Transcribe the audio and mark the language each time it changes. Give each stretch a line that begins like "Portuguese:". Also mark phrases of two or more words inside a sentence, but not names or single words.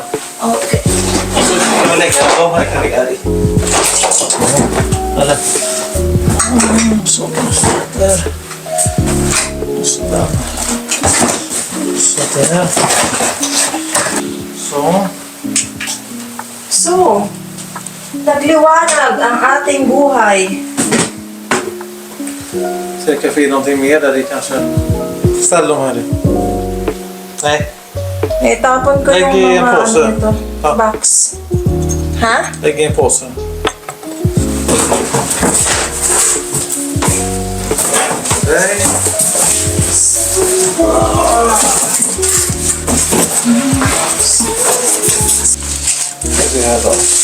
Swedish: Okej. Och så kan vi lägga de här kan ligga här i. Eller? Så kan vi stå där. Och så där. Så där. Så.
Filipino: So, nagliwanag ang ating buhay.
Swedish: Så det kan få in någonting mer där i kanske. Ställ dem här i. Nej,
Filipino: Itapon ko
Swedish: Lägg
Filipino: yung
Swedish: i en
Filipino: mga
Swedish: påse.
Filipino: ano ito, Ah. box. Ha?
Swedish: lägg i en påse. Nej. Det här då.